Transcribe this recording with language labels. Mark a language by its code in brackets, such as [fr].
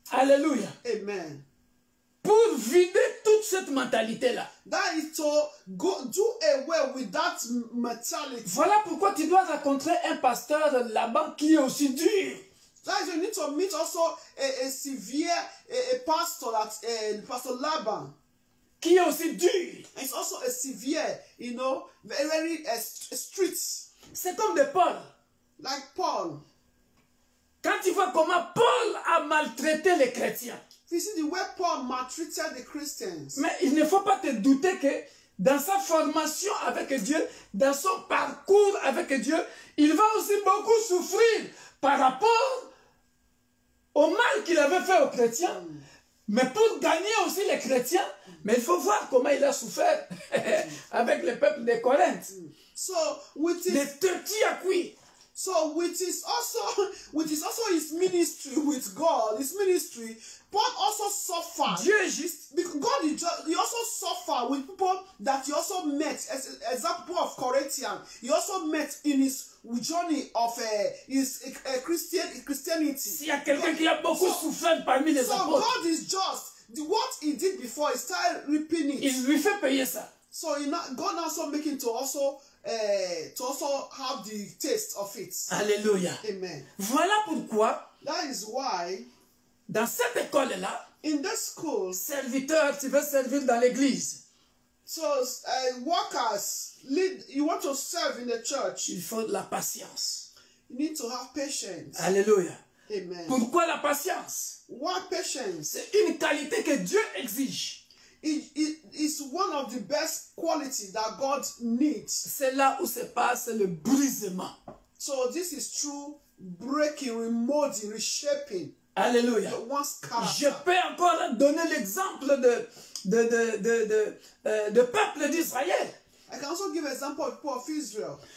[fr] Alléluia. Amen. Pour vider toute cette mentalité-là. [en] That is to do away with that mentality. [fr] Voilà pourquoi tu dois rencontrer un pasteur là-bas qui est aussi dur. [en] That is, you need to meet also a severe pastor, Pastor Laban. [fr] Qui est aussi dur. [en] It's also a severe, very strict. [fr] C'est comme de Paul. [en] Like Paul. [fr] Quand tu vois comment Paul a maltraité les chrétiens. [en] You see the way Paul maltreated the Christians. [fr] Mais il ne faut pas te douter que dans sa formation avec Dieu, dans son parcours avec Dieu, il va aussi beaucoup souffrir par rapport au mal qu'il avait fait aux chrétiens. Mais pour gagner aussi les chrétiens, mais il faut voir comment il a souffert avec le peuple de Corinthe. [en] So, with his, [fr] de Turquie à cuire. [en] So, with his also his ministry with God, his ministry, Paul also suffered. [fr] Dieu est juste. [en] Because God is just, he also suffered with people that he also met, as example of Corinthians. He also met in his journey of his Christianity. [fr] S'il y a quelqu'un qui a beaucoup souffert parmi les apôtres. [en] So God is just. What he did before, he started reaping it. [fr] Il lui fait payer ça. [en] So God also making to also have the taste of it. [fr] Alléluia. Amen. Voilà pourquoi. [en] That is why. [fr] Dans cette école-là. [en] In this school. [fr] Serviteur, tu veux servir dans l'église. [en] So workers, you want to serve in the church. [fr] Il faut de la patience. [en] You need to have patience. [fr] Alléluia. Amen. Pourquoi la patience? [en] Why patience? [fr] C'est une qualité que Dieu exige. [en] It is one of the best qualities that God needs. [fr] C'est là où se passe le brisement. [en] So this is true breaking, remolding, reshaping. [fr] Alléluia. Je peux encore donner l'exemple de peuple d'Israël. [en] I can also give an example of the people of Israel.